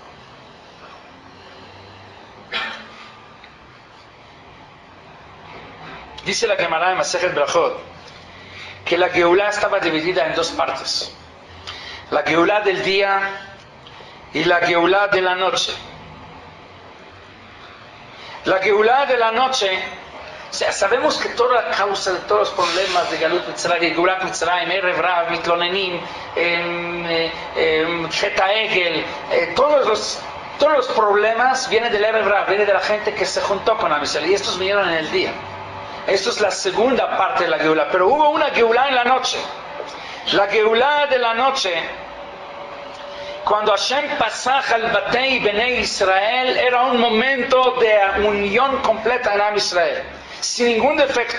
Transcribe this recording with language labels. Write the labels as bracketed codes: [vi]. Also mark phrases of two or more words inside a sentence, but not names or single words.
[es] Dice la Gemara de Masejet Brachot que la Geulah estaba dividida en 2 partes: la Geulah del día y la Geulah de la noche. La Geulah de la noche, o sea, sabemos que toda la causa de todos los problemas de [he] גלות מצרים, גאולת מצרים, ערב רב, מתלוננים, חטא עגל, [es] todos los problemas vienen del [he] ערב רב, [es] vienen de la gente que se juntó con [he] עם ישראל, [es] y estos vinieron en el día. Esto es la segunda parte de la Geulah, pero hubo una Geulah en la noche. La Geulah de la noche, cuando Hashem pasaj al [he] בתי בני ישראל, [es] era un momento de unión completa en [he] עם ישראל, [es] sin ningún defecto.